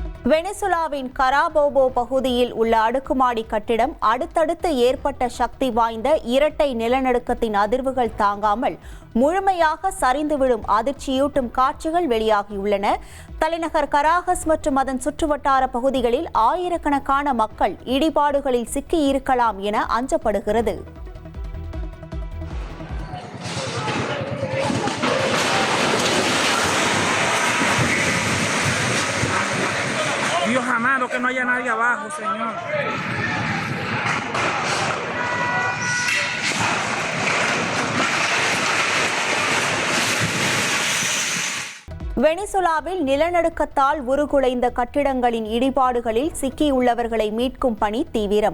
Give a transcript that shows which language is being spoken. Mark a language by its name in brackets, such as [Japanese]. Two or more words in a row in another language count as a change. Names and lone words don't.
[Tamil] வெனிசுலாவின் கராபோபோ பகுதியில் உள்ள அடுக்குமாடி கட்டிடம் அடுத்தடுத்து ஏற்பட்ட சக்தி வாய்ந்த இரட்டை நிலநடுக்கத்தின் அதிர்வுகள் தாங்காமல் முழுமையாக சரிந்து விடும் அதிர்ச்சியூட்டும் காட்சிகள் வெளியாகியுள்ளன. தலைநகர் கராகஸ் மற்றும் அதன் சுற்றுவட்டார பகுதிகளில் ஆயிரக்கணக்கான மக்கள் இடிபாடுகளில் சிக்கியிருக்கலாம் என அஞ்சப்படுகிறது. [Spanish] Dios amado, que no haya nadie abajo, Señor. [Tamil] வெனிசுலாவில் நிலநடுக்கத்தால் உருகுலைந்த கட்டிடங்களின் இடிபாடுகளில் சிக்கியுள்ளவர்களை மீட்கும் பணி தீவிரம்.